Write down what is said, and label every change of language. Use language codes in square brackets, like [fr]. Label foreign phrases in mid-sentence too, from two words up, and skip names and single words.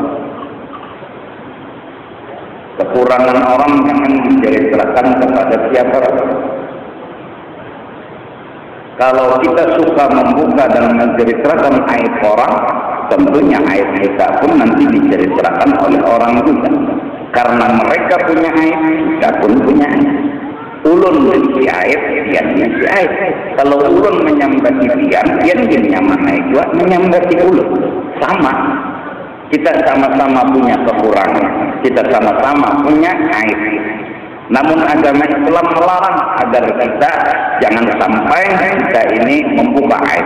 [id] Kekurangan orang jangan diceritakan kepada siapa. Kalau kita suka membuka dan menceritakan aib orang, tentunya aib kita pun nanti diceritakan oleh orang juga. Karena mereka punya aib, kita pun punya aib. [bjn] Ulun si aib, dia si aib. Kalau ulun menyambati dia nyaman aib juga menyambati ulun. [id] Sama. Kita sama-sama punya kekurangan, kita sama-sama punya aib. Namun agama Islam melarang agar kita jangan sampai kita ini membuka aib.